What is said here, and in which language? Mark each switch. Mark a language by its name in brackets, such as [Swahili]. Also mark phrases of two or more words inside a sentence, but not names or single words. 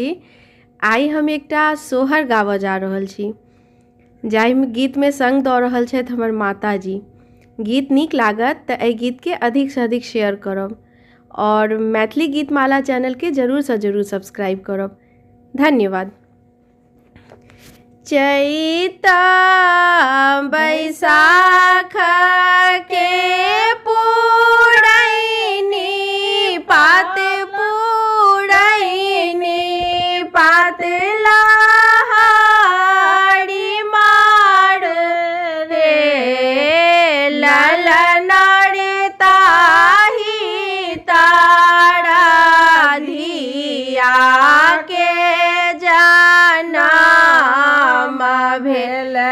[Maithili] आई हम एकटा सोहर गावऽ जा रहल छी, जाहिमे गीत में संग दऽ रहल छथि हमर माताजी। गीत नीक लागत तऽ एहि गीत के अधिक से अधिक शेयर करब और मैथिली गीतमाला चैनल के जरूर से जरूर सब्सक्राइब करब। धन्यवाद। चैता बैसाख के पुरैनी पात पुरैनी पात लहारी मार रे ललना रे ताही तारा धिया के जाना भेल